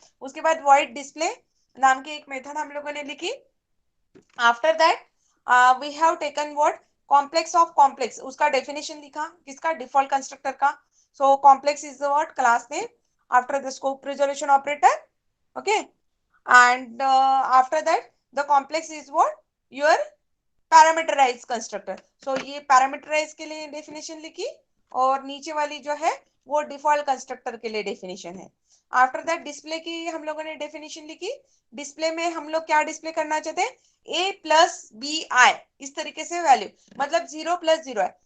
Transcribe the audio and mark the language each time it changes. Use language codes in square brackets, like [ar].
[hi] उसके बाद void display नाम की एक मेथड हम लोगों ने लिखी। [en] after that we have taken what, complex of complex, [hi] उसका डेफिनेशन लिखा, किसका, डिफॉल्ट कंस्ट्रक्टर का। [en] So complex is the what, class name after the scope resolution operator, okay. And after that the complex is what, your parameterise constructor. [hi] सो ये parameterise के लिए definition लिखी, और नीचे वाली जो है वो डिफॉल्ट कंस्ट्रक्टर के लिए डेफिनेशन है। आफ्टर दैट डिस्प्ले की हम लोगों ने डेफिनेशन लिखी। डिस्प्ले में हम लोग क्या डिस्प्ले करना चाहते हैं, a प्लस बी आई, इस तरीके से वैल्यू, मतलब 0 + 0 है।